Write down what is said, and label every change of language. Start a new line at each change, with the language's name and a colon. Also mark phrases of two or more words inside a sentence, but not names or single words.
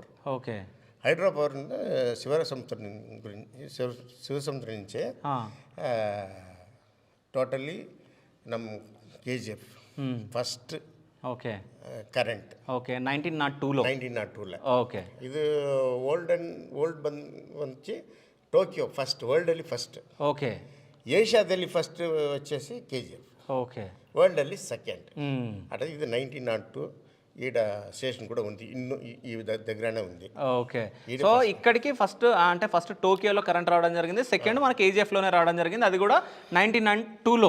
Telugu: ఓకే.
English: hydro power
Telugu: శివసముద్రం నుంచే టోటల్లీ ನಮ್ಮ KGF ఫస్ట్ ఓకే కరెంట్ ఓకే 1902లో 1902లో ఓకే.
Kannada: ಇದು ಓಲ್ಡ್ ಬಂದು ಟೋಕಿಯೋ ಫಸ್ಟ್ ವರ್ಲ್ಡಲ್ಲಿ ಫಸ್ಟ್.
Telugu: ఓకే.
Kannada: ಏಷ್ಯಾದಲ್ಲಿ ಫಸ್ಟ್ వచ్చేసి KGF,
Telugu: ఓకే. వరల్డ్ಲ್ಲಿ సెకండ్. అంటే ఇది 1902 ఈడ స్టేషన్ కూడా ఉంది, ఇನ್ನು ఈ దగ్గరనే ఉంది. ఓకే. సో ఇక్కడికి ఫస్ట్ అంటే ఫస్ట్ టోకియోలో కరెంట్ రావడం జరిగింది, సెకండ్ మన KGFలోనే రావడం జరిగింది, అది కూడా 1902లో.